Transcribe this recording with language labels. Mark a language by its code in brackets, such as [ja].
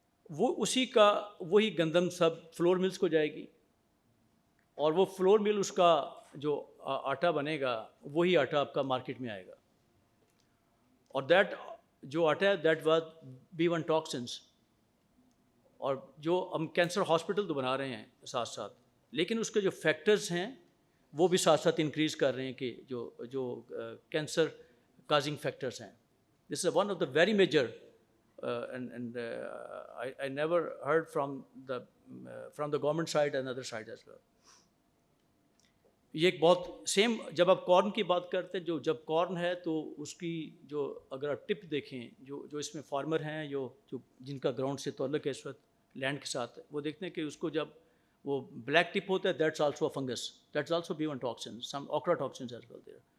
[ur] وہ اسی کا وہی گندم سب فلور ملز کو جائے گی اور وہ فلور مل اس کا جو آٹا بنے گا وہی آٹا آپ کا مارکیٹ میں آئے گا اور دیٹ جو آٹا ہے [en] That was B1 toxins. [ur] اور جو ہم کینسر ہاسپٹل تو بنا رہے ہیں ساتھ ساتھ لیکن اس کے جو فیکٹرز ہیں وہ بھی ساتھ ساتھ انکریز کر رہے ہیں کہ جو کینسر کازنگ فیکٹرز ہیں. [en] This is one of the very major and I never heard from the government side and other side as well. [ur] یہ ایک بہت سیم جب آپ کارن کی بات کرتے ہیں جب کارن ہے تو اس کی جو اگر آپ ٹپ دیکھیں جو اس میں فارمر ہیں جو جن کا گراؤنڈ سے تعلق ہے اس وقت لینڈ کے ساتھ وہ دیکھتے ہیں کہ اس کو جب وہ بلیک ٹپ ہوتا ہے [en] That's also a fungus that's also B1 toxin some ochratoxins as well there.